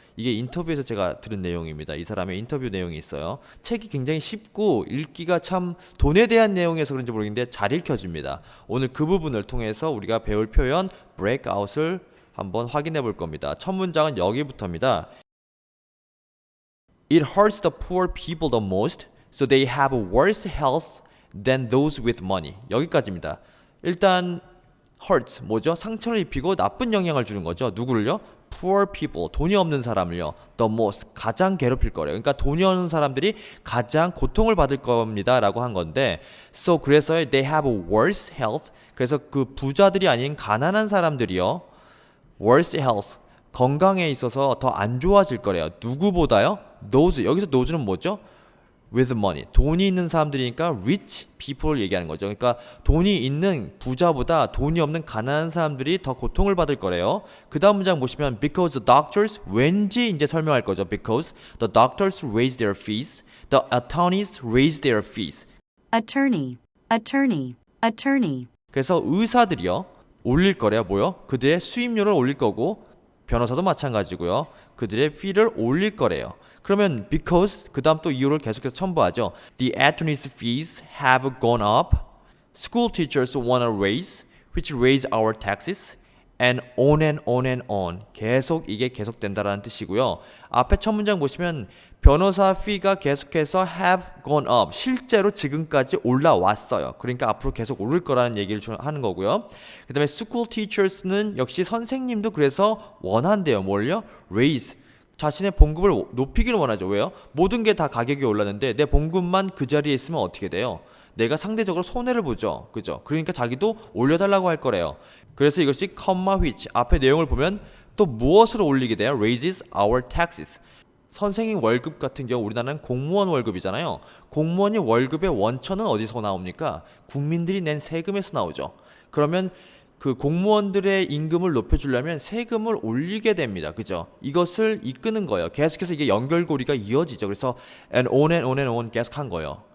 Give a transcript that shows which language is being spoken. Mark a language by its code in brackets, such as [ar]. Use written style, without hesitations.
[ko] 이게 인터뷰에서 제가 들은 내용입니다. 이 사람의 인터뷰 내용이 있어요. 책이 굉장히 쉽고 읽기가 참 돈에 대한 내용이어서 그런지 모르겠는데 잘 읽혀집니다. 오늘 그 부분을 통해서 우리가 배울 표현 breakout을 한번 확인해 볼 겁니다. 첫 문장은 여기부터입니다. [en] It hurts the poor people the most, so they have worse health than those with money. [ko] 여기까지입니다. 일단 hurts 뭐죠? 상처를 입히고 나쁜 영향을 주는 거죠. 누구를요? [en] Poor people, [ko] 돈이 없는 사람을요. [en] The most, [ko] 가장 괴롭힐 거래요. 그러니까 돈이 없는 사람들이 가장 고통을 받을 겁니다라고 한 건데, so 그래서 [en] they have worse health. [ko] 그래서 그 부자들이 아닌 가난한 사람들이요. worse health, 건강에 있어서 더 안 좋아질 거래요. 누구보다요? those, 여기서 those는 뭐죠? with money, 돈이 있는 사람들이니까 [en] rich people [ko] 얘기하는 거죠. 그러니까 돈이 있는 부자보다 돈이 없는 가난한 사람들이 더 고통을 받을 거래요. 그 다음 문장 보시면 [en] because the doctors, [ko] 왠지 이제 설명할 거죠. [en] because the doctors raise their fees, the attorneys raise their fees. attorney, attorney, attorney, [ko] 그래서 의사들이요 올릴 거래요. 뭐요? 그들의 수임료를 올릴 거고 변호사도 마찬가지고요. 그들의 fee를 올릴 거래요. 그러면 because 그 다음 또 이유를 계속해서 첨부하죠. [en] The attorneys fees have gone up. School teachers want a raise, which raise our taxes. And on and on and on. [ko] 계속 이게 계속된다라는 뜻이고요. 앞에 첫 문장 보시면 변호사 fee가 계속해서 [en] have gone up. [ko] 실제로 지금까지 올라왔어요. 그러니까 앞으로 계속 오를 거라는 얘기를 하는 거고요. 그 다음에 school teachers는 역시 선생님도 그래서 원한대요. 뭘요? raise. 자신의 봉급을 높이기를 원하죠. 왜요? 모든 게 다 가격이 올랐는데 내 봉급만 그 자리에 있으면 어떻게 돼요? 내가 상대적으로 손해를 보죠. 그죠? 그러니까 자기도 올려달라고 할 거래요. 그래서 이것이 comma which 앞에 내용을 보면 또 무엇으로 올리게 돼요? [en] raises our taxes. [ko] 선생님 월급 같은 경우 우리나라는 공무원 월급이잖아요. 공무원이 월급의 원천은 어디서 나옵니까? 국민들이 낸 세금에서 나오죠. 그러면 그 공무원들의 임금을 높여주려면 세금을 올리게 됩니다. 그죠? 이것을 이끄는 거예요. 계속해서 이게 연결고리가 이어지죠. 그래서 [en] and on and on and on [ko] 계속 한 거예요.